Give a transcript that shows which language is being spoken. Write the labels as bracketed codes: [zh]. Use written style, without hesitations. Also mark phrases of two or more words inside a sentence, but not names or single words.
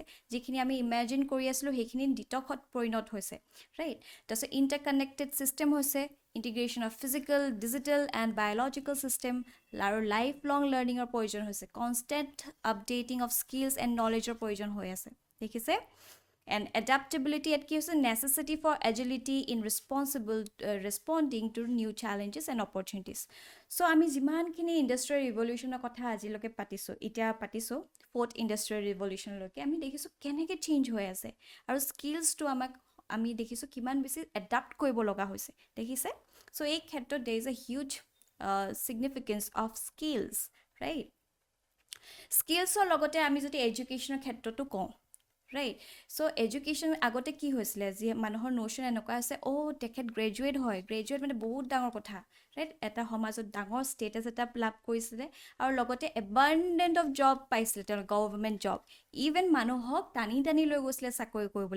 [as] যিখিনি আমি ইমেজিন কৰি আছিলোঁ সেইখিনি দিটকত পৰিণত হৈছে ৰাইট তাৰপিছত [en] interconnected system [as] হৈছে [en] integration of physical digital and biological system [as] আৰু লাইফ [en] long learning [as] প্ৰয়োজন হৈছে [en] constant updating of skills and knowledge [as] প্ৰয়োজন হৈ আছে দেখিছে [en] and adaptability at is a necessity for agility in responding to new challenges and opportunities [as] so আমি যিমানখিনি [en] industrial revolution [as] কথা আজিলৈকে পাতিছোঁ [en] fourth industrial revolution [as] আমি দেখিছোঁ কেনেকৈ চেঞ্জ হৈ আছে আৰু স্কিলছটো আমাক আমি দেখিছোঁ কিমান বেছি এডাপ্ট কৰিব লগা হৈছে দেখিছে চ' এই ক্ষেত্ৰত [en] there is a huge significance of skills right [as] স্কিলছৰ লগতে আমি যদি এডুকেশ্যনৰ ক্ষেত্ৰতো কওঁ [en] right so education [as] আগতে কি হৈছিলে যি মানুহৰ নোশ্যন এনেকুৱা আছে তেখেত গ্ৰেজুৱেট হয় গ্ৰেজুৱেট মানে বহুত ডাঙৰ কথা ৰাইট এটা সমাজত ডাঙৰ ষ্টেটাছ এটা লাভ কৰিছিলে আৰু লগতে [en] abundant of job [as] পাইছিলে তেওঁ [en] government job even [as] মানুহক টানি লৈ গৈছিলে চাকৰি কৰিবলৈ